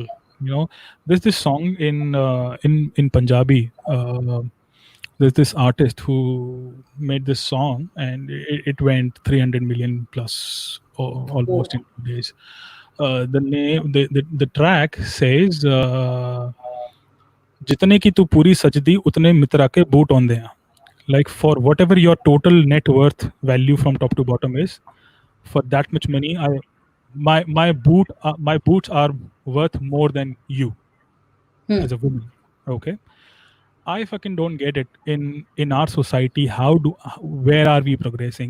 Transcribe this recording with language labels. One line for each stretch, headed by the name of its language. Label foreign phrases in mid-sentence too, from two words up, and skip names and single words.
English: There's this song in Punjabi. There's this artist who made this song, and it went 300 million plus, Oh. almost in 2 days. The track says,
Punjabi: ਜਿਤਨੇ ਕੀ ਤੂ ਪੂਰੀ ਸਜਦੀ ਉਤਨੇ ਮਿੱਤਰਾ ਕੇ ਬੂਟ
English: on there. Like, for whatever your total net worth value from top to bottom is, for that much money, my boots are worth more than you Hmm. as a woman. Okay, I fucking don't get it. In our society, where are we progressing?